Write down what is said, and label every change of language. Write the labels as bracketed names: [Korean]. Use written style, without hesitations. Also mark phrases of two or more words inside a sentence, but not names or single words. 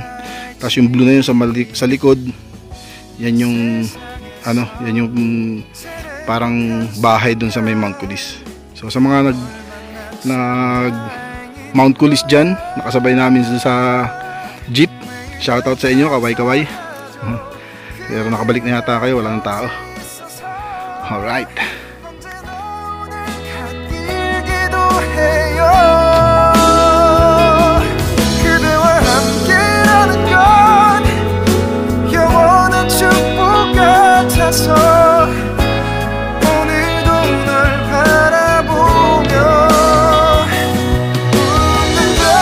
[Filipino] Tapos yung blue na yun sa likod, yan yung ano, yan yung parang bahay dun sa may Mount Kulis. So sa mga nag Mount Kulis dyan, nakasabay namin sa jeep, shoutout sa inyo, kaway. Pero nakabalik na yata kayo, wala nang tao. Alright. [Korean] 그대와 함께라는 건 영원한 축복 같아서 오늘도 널 바라보며 웃는다.